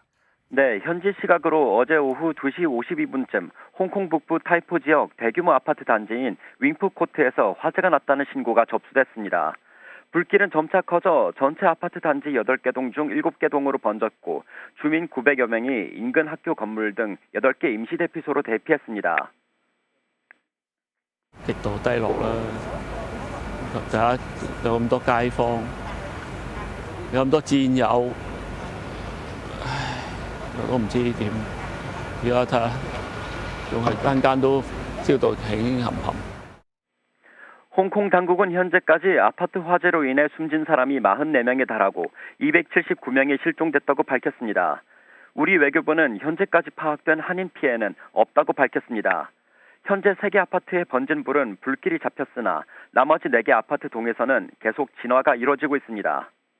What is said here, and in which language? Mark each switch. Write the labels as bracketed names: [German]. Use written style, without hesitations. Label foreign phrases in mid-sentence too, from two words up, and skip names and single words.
[Korean] 네, 현지 시각으로 어제 오후 2시 52분쯤 홍콩 북부 타이포 지역 대규모 아파트 단지인 윙푸코트에서 화재가 났다는 신고가 접수됐습니다. 불길은 점차 커져 전체 아파트 단지 8개 동 중 7개 동으로 번졌고 주민 900여 명이 인근 학교 건물 등 8개 임시 대피소로 대피했습니다. [Cantonese] 極度低落啦，大家有咁多街坊，有咁多戰友，唉，我都唔知點。而家睇下，仲係間間都燒到興冚冚。 [Korean] 홍콩 당국은 현재까지 아파트 화재로 인해 숨진 사람이 44명에 달하고 279명이 실종됐다고 밝혔습니다. 우리 외교부는 현재까지 파악된 한인 피해는 없다고 밝혔습니다. 현재 3개 아파트에 번진 불은 불길이 잡혔으나 나머지 4개 아파트 동에서는 계속 진화가 이루어지고 있습니다.